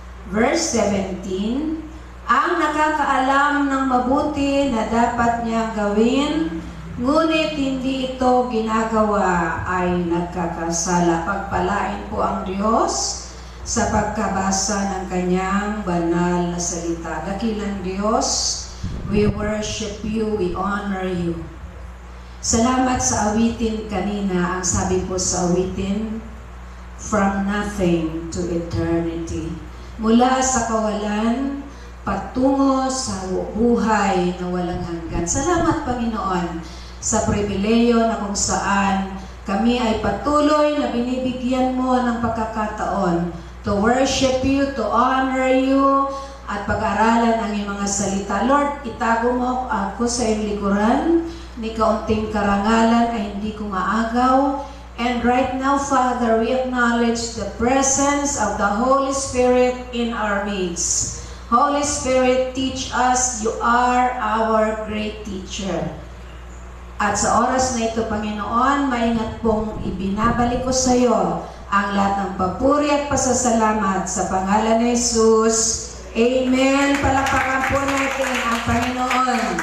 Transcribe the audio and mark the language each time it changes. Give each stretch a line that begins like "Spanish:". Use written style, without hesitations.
Filipino: Verse 17, ang nakakaalam ng mabuti na dapat niyang gawin, ngunit hindi ito ginagawa ay nagkakasala. Pagpalain po ang Diyos sa pagkabasa ng kanyang banal na salita. Dakilang Diyos,
English: we worship you, we honor you.
Filipino: Salamat sa awitin kanina. Ang sabi po sa awitin,
English: from nothing to eternity.
Filipino: Mula sa kawalan, patungo sa buhay na walang hanggan. Salamat, Panginoon, sa pribileyo na kung saan kami ay patuloy na binibigyan mo ng pagkakataon
English: to worship you, to honor you,
Filipino: at pag-aralan ang iyong mga salita. Lord, itago mo ako sa iyong likuran, ni kaunting karangalan ay hindi ko maagaw.
English: And right now, Father, we acknowledge the presence of the Holy Spirit in our midst. Holy Spirit, teach us. You are our great teacher.
Filipino: At sa oras na ito, Panginoon, maingat pong ibinabalik ko sa iyo ang lahat ng papuri at pasasalamat sa pangalan ni Jesus. Amen. Palakpakan po natin ang Panginoon.